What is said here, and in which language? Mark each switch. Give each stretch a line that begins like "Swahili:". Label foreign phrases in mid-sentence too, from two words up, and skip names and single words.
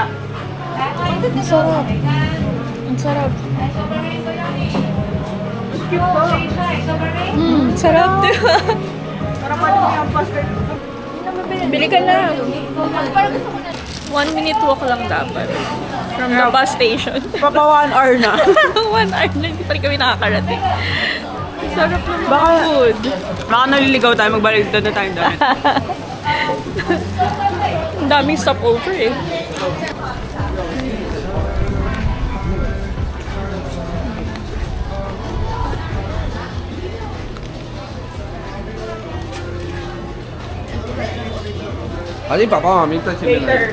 Filipino: Ang sarap. Ang sarap. Sarap. Parang pwede mo yung pasta. Bili ka na. 1
English: minute walk
Filipino: lang dapat.
English: From the bus station.
Filipino: Papa 1 hour na. 1 hour na, hindi pa rin kami nakakarating. Sarap ng mga Baka- food. Baka naliligaw tayo, magbalik doon na tayo dahil. Ang daming stopover eh.
Korean: 아니 봐봐 민트 치면